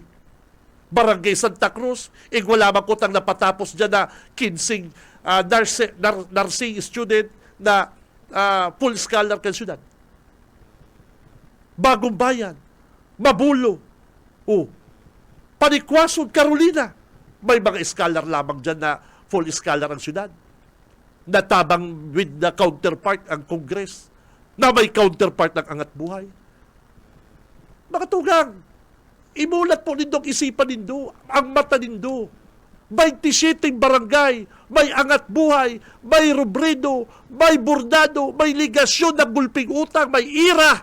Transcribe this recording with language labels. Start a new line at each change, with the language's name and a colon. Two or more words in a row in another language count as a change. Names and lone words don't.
Bikol: Barangay Santa Cruz, wala man ko tang napatapos dyan na 15 nursing student na
English: full scholar
Bikol: kan syudad. Bagong Bayan, Mabulo, Panikwason, Carolina, may mga scholar lamang dyan na
English: full scholar
Bikol: ang syudad. Natabang
English: with the counterpart
Bikol: ang Congress, na may counterpart ng angat buhay. Mga tugang, imulat po nindong isipan nindo, ang mata nindo. 27 barangay, may angat buhay, may Robredo, may Bordado, may ligasyon ng gulping utang, may ira.